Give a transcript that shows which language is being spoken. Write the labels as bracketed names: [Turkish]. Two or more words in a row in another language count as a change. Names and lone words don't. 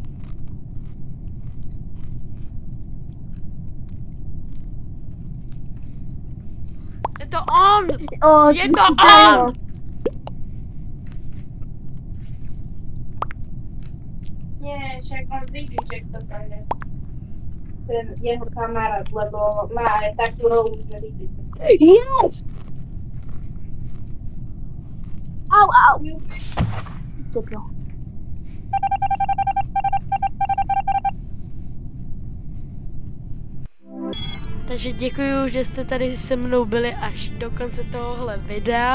[Slovak] Je to on! O, Je to on! Nie, však on vidí, že kto to je. Ten jeho kamarát, lebo má aj takú rolu, že vidí. Yes! Au! Teplo. [Czech] Takže děkuju, že jste tady se mnou byli až do konce tohohle videa.